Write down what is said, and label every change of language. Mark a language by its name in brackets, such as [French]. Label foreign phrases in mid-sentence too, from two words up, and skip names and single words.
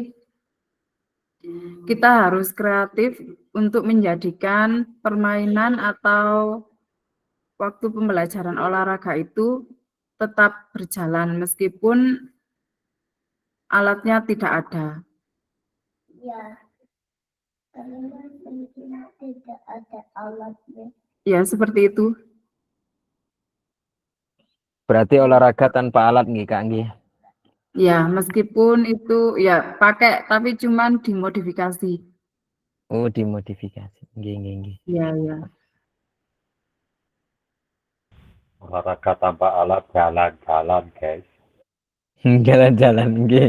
[Indonesian] Jadi Kita harus kreatif untuk menjadikan permainan atau waktu pembelajaran olahraga itu tetap berjalan meskipun alatnya tidak ada. Ya, seperti itu. Berarti olahraga tanpa alat nggih Kak nggih. Ya, meskipun itu ya pakai tapi cuman dimodifikasi. Oh, dimodifikasi. [Javanese] Nggih nggih nggih. [Indonesian] Ya, ya. Olahraga tanpa alat jalan-jalan, guys. Jalan-jalan nggih.